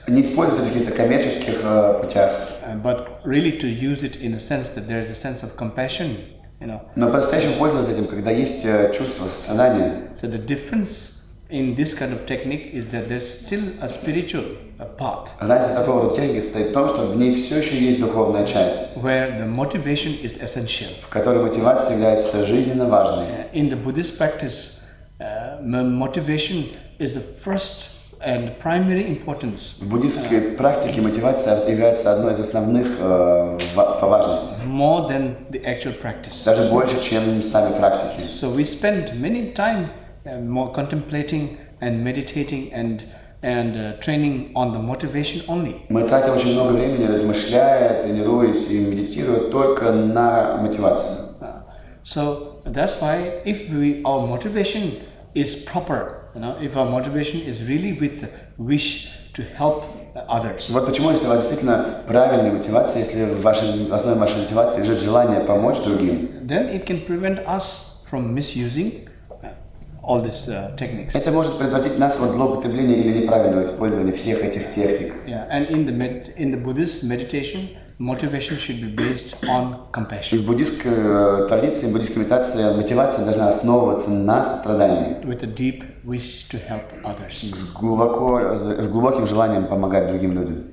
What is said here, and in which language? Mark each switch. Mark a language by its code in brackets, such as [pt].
[ru] Не использовать в каких-то коммерческих путях. [en] But really to use it in a sense that there is a sense of compassion, [ru] Но по-настоящему пользоваться этим, когда есть чувство сострадания. [en] So the difference in this kind of technique is that there's still a spiritual part. [ru] Разница такого рода техники состоит в том, что в ней все еще есть духовная часть. [en] Where the motivation is essential. [ru] В которой мотивация является жизненно важной. [en] In the Buddhist practice, motivation is the first and primary importance. [ru] В буддистской практике мотивация является одной из основных по важности. [en] More than the actual practice. [ru] Даже больше, чем сами практики. [en] So we spend many time more contemplating and meditating and training on the motivation only. [ru] Мы тратим очень много времени, размышляя, тренируясь и медитируя только на мотивацию. [en] So that's why if our motivation is proper, if our motivation is really with the wish to help others. [ru] Вот почему, если у вас действительно правильная мотивация, если в основе вашей мотивации лежит желание помочь другим, [en] then it can prevent us from misusing all these techniques. [ru] Это может предотвратить нас от злоупотребления или неправильного использования всех этих техник. [en] Yeah, and in the Buddhist meditation, motivation should be based on compassion. [ru] В буддистской традиции, в буддистской медитации мотивация должна основываться на сострадании. [en] With a deep wish to help others. [ru] С глубоким желанием помогать другим людям.